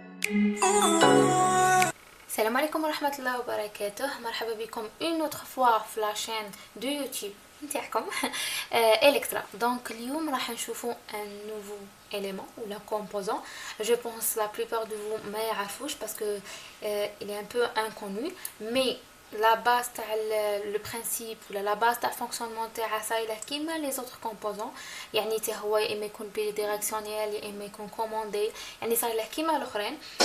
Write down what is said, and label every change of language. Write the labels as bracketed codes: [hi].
[ar] السلام عليكم ورحمة الله وبركاته. مرحبا بكم [fr] une autre fois في la chaîne de YouTube نتاعكم Electra. Donc [ar] اليوم راح نشوفوا [fr] un nouveau élément ou la composant. Je pense la plupart de vous [ar] ما يعرفوش [fr] parce que il est un peu inconnu, mais la base تاع le principe ولا la base تاع fonctionnement تاعها [ar] سايله كيما [fr] les autres composants. [ar] يعني حتى هو يا اما يكون bidirectionnel يا اما يكون commandé، يعني سايله كيما الاخرين.